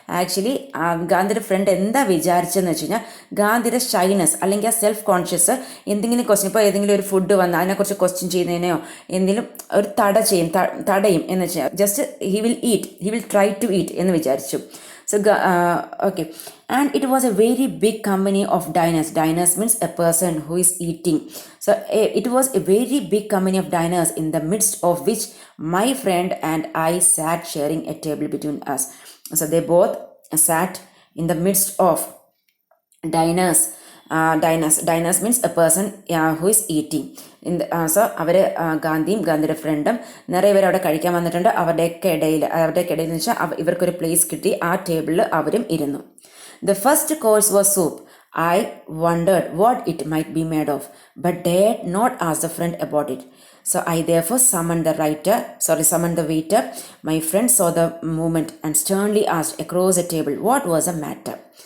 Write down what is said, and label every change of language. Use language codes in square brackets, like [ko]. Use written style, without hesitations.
[ml] Actually ഗാന്ധിയുടെ front എന്താ വിചാരിച്ചതെന്ന് വെച്ച് കഴിഞ്ഞാൽ, ഗാന്ധിയുടെ ഷൈനസ് അല്ലെങ്കിൽ ആ സെൽഫ് കോൺഷ്യസ് എന്തെങ്കിലും ക്വസ്റ്റ്യൻ, ഇപ്പോൾ ഏതെങ്കിലും ഒരു ഫുഡ് വന്ന് അതിനെക്കുറിച്ച് ക്വസ്റ്റ്യൻ ചെയ്യുന്നതിനെയോ എന്തെങ്കിലും ഒരു തടയും എന്ന് വെച്ചാൽ [en] just he will try to eat [ml] എന്ന് വിചാരിച്ചു. [en] So okay, and it was a very big company of diners. Diners means a person who is eating. So it was a very big company of diners, in the midst of which my friend and I sat sharing a table between us. So they both sat in the midst of diners. Diners means a person who is eating. [ml] So അവർ ഗാന്ധിയും ഗാന്ധിയുടെ ഫ്രണ്ടും നിറയെ പേര് അവിടെ കഴിക്കാൻ വന്നിട്ടുണ്ട്. അവരുടെയൊക്കെ ഇടയിൽ എന്ന് വെച്ചാൽ ഇവർക്കൊരു പ്ലേസ് കിട്ടി. ആ ടേബിളിൽ അവരും ഇരുന്നു. [en] The first course was soup. I wondered what it might be made of, but dared not ask the friend about it. So I therefore summoned the waiter. My friend saw the movement and sternly asked across the table what was the matter.